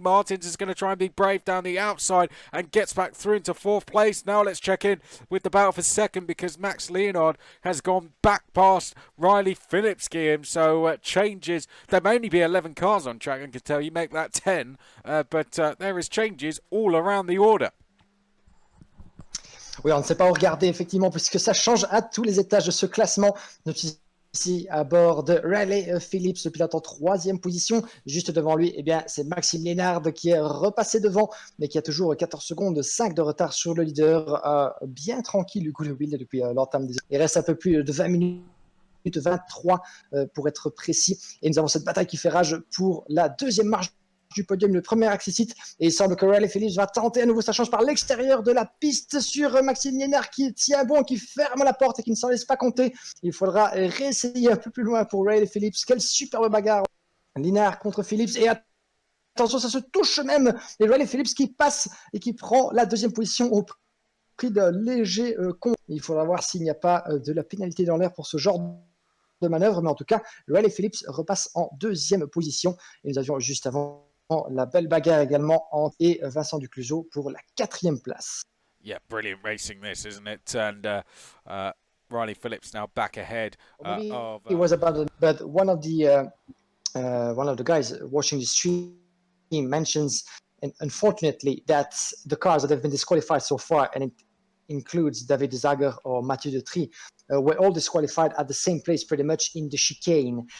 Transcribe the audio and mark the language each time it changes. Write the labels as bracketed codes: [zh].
[en] Martins is going to try and be brave down the outside and gets back through into fourth place. Now let's check in with the battle for second because Max Leonard has gone back past Riley Phillips, Guillaume. So changes. There may only be 11 cars on track, I can tell you, make that 10, but there is changes all around the order. [fr] Oui, on ne sait pas où regarder effectivement puisque ça change à tous les étages de ce classement. Ici à bord de Riley Phillips, le pilote en troisième position. Juste devant lui, eh bien, c'est Maxime Lénard qui est repassé devant, mais qui a toujours 14 secondes, 5 de retard sur le leader. Bien tranquille, Ugo De Wild, depuis l'entame des... Il reste un peu plus de 20 minutes, 23 pour être précis. Et nous avons cette bataille qui fait rage pour la deuxième marche du podium, le premier accessite, et il semble que Riley Phillips va tenter à nouveau sa chance par l'extérieur de la piste sur Maxime Lénard qui tient bon, qui ferme la porte et qui ne s'en laisse pas compter. Il faudra réessayer un peu plus loin pour Riley Phillips. Quelle superbe bagarre, Lénard contre Phillips, et attention, ça se touche même, et Riley Phillips qui passe et qui prend la deuxième position au prix d'un léger con. Il faudra voir s'il n'y a pas de la pénalité dans l'air pour ce genre de manœuvre, mais en tout cas, Riley Phillips repasse en deuxième position, et nous avions juste avant la belle bagarre également et Vincent Ducluseau pour la quatrième place. [en] Yeah, brilliant racing this, isn't it? And Riley Phillips now back ahead of... It was about, but one of the guys watching the stream mentions, and unfortunately, that the cars that have been disqualified so far, and it includes David Zager or Mathieu Detry, were all disqualified at the same place pretty much in the chicane.